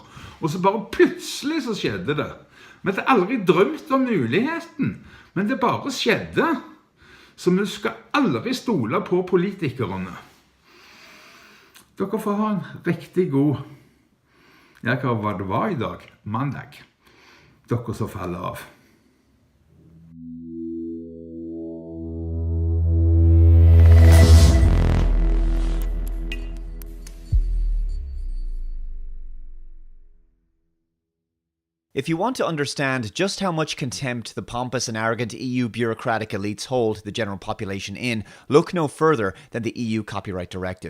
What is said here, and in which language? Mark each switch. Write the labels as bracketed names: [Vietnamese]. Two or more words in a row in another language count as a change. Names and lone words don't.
[Norwegian] Og så bare plutselig så skjedde det. Vi hadde aldri drømt om muligheten, men det bare skjedde. Så vi skal aldri stole på politikerne. Dere får ha en riktig god, hva var det var i dag? Mandag. Dere som faller av. [English] If you want to understand just how much contempt the pompous and arrogant EU bureaucratic elites hold the general population in, look no further than the EU Copyright Directive.